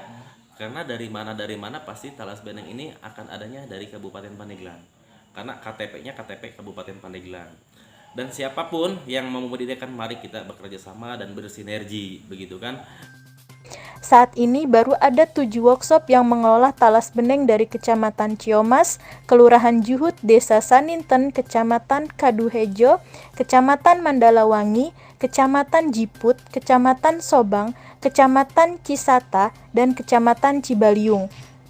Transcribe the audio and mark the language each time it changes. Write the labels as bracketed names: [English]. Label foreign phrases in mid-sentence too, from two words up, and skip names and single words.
[Indonesian] Karena dari mana pasti talas beneng ini akan adanya dari Kabupaten Pandeglang. Karena KTP-nya KTP Kabupaten Pandeglang. Dan siapapun yang mau membudidayakan, mari kita bekerja sama dan bersinergi, begitu kan. Saat ini baru ada 7 workshop yang mengolah talas beneng dari Kecamatan Ciomas, Kelurahan Juhut, Desa Saninten, Kecamatan Kaduhejo, Kecamatan Mandalawangi, Kecamatan Jiput, Kecamatan Sobang, Kecamatan Cisata, dan Kecamatan Cibaliung.